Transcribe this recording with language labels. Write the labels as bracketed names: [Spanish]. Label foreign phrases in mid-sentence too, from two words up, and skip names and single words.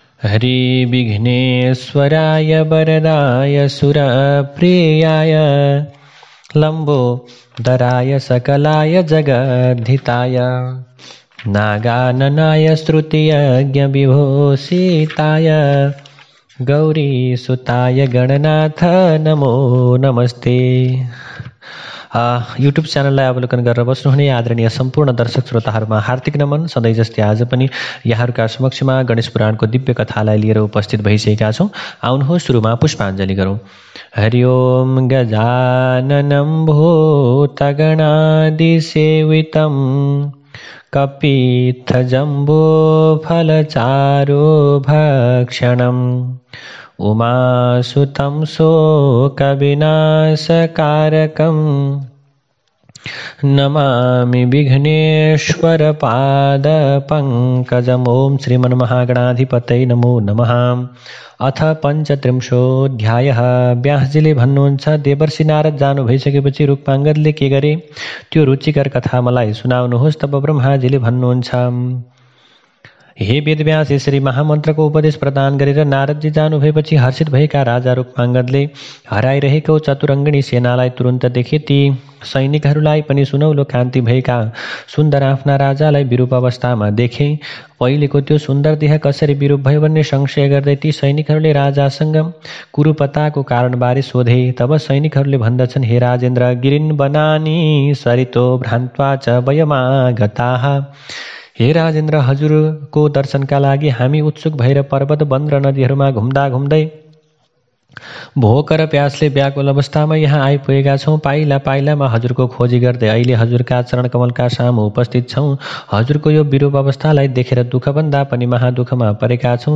[Sanskrit] हरि विघ्नेश्वराय वरदाय सुरप्रियाय लम्बोदराय सकलाय जगद्धिताय नागाननाय श्रुतियज्ञविभूषिताय गौरीसुताय गणनाथ नमो नमस्ते। [Nepali] युट्युब च्यानललाई अवलोकन गरेर बस्नुहुने आदरणीय सम्पूर्ण दर्शक श्रोताहरूमा हार्दिक नमन। सधैँ जस्तै आज पनि यहाँहरूका समक्षमा गणेश पुराणको दिव्य कथालाई लिएर उपस्थित भइसकेका छौँ। आउनुहोस् सुरुमा पुष्पाञ्जली गरौँ। [Sanskrit] हरि ओम गजाननं भूतगणादिसेवितं कपित्थजम्बूफलचारुभक्षणम् उमासुतं शोकविनाशकारकं नमामि विघ्नेश्वरपादपङ्कजम्। ॐ श्रीमन्महागणाधिपतये नमो नमः। अथ पञ्चत्रिंशोऽध्यायः। [Nepali] व्यासजीले भन्नुहुन्छ, देवर्षि नारद जानु भइसकेपछि रुक्माङ्गदले के गरे त्यो रुचिकर कथा मलाई सुनाउनुहोस्। तब ब्रह्माजीले भन्नुहुन्छ, हे वेदव्यास, यसरी महामन्त्रको उपदेश प्रदान गरेर नारदजी जानु भएपछि हर्षित भएका राजा रुक्माङ्गदले हराइरहेको चतुरङ्गिणी सेनालाई तुरुन्त देखे। ती सैनिकहरूलाई पनि सुनौलो कान्ति भएका सुन्दर आफ्ना राजालाई विरूप अवस्थामा देखे। पहिलेको त्यो सुन्दर देह कसरी विरूप भयो भन्ने संशय गर्दै ती सैनिकहरूले राजासँग कुरूपताको कारणबारे सोधे। तब सैनिकहरूले भन्दछन्, [Sanskrit] हे राजेन्द्र, गिरिन् वनानि सरितो भ्रान्त्वा च वयमागताः। [Nepali] हे राजेन्द्र, हजुरको दर्शनका लागि हामी उत्सुक भएर पर्वत वन र नदीहरूमा घुम्दा घुम्दै भोक र प्यासले व्याकुल अवस्थामा यहाँ आइपुगेका छौँ। पाइला पाइलामा हजुरको खोजी गर्दै अहिले हजुरका चरण कमलका सामु उपस्थित छौँ। हजुरको यो विरूप अवस्थालाई देखेर दुःखभन्दा पनि महादुःखमा परेका छौँ।